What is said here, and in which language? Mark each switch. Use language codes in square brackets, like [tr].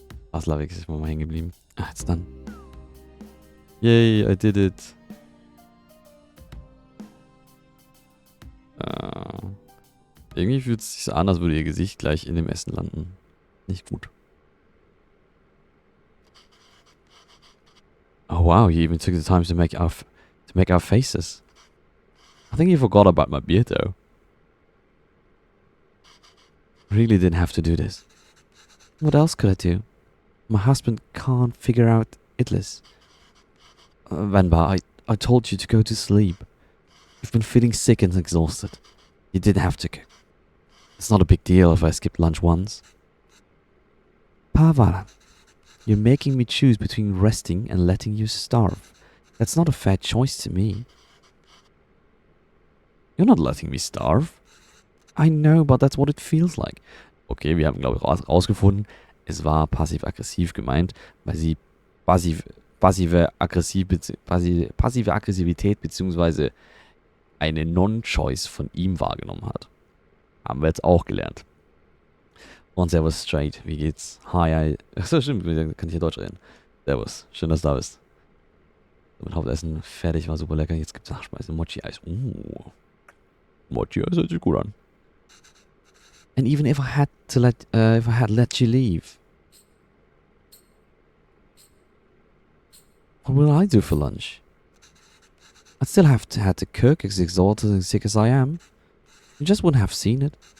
[de] Baslerweg ist mal hängen geblieben. Ah, jetzt dann. [en] Yay, I did it. [de] Irgendwie fühlt es sich so an, als würde ihr Gesicht gleich in dem Essen landen. Nicht gut. [en] Oh wow, you even took the time to make our faces. I think you forgot about my beard though. Really didn't have to do this. What else could I do? My husband can't figure out idlis. Venba, I told you to go to sleep. You've been feeling sick and exhausted. You didn't have to cook. It's not a big deal if I skipped lunch once. Pavaran, you're making me choose between resting and letting you starve. That's not a fair choice to me. You're not letting me starve. I know, but that's what it feels like. [de] Okay, wir haben, glaube ich, rausgefunden, es war passiv-aggressiv gemeint, weil sie passive Aggressivität bzw. eine Non-Choice von ihm wahrgenommen hat. Haben wir jetzt auch gelernt. Und Servus Straight, wie geht's? Hi, Achso, stimmt, kann ich hier Deutsch reden. Servus, schön, dass du da bist. Mit Hauptessen fertig, war super lecker. Jetzt gibt's Nachspeise, Mochi-Eis. Mochi-Eis hört sich gut an. [en] And even if I had let you leave, what will I do for lunch? I'd still have to cook as exhausted and sick as I am. You just wouldn't have seen it.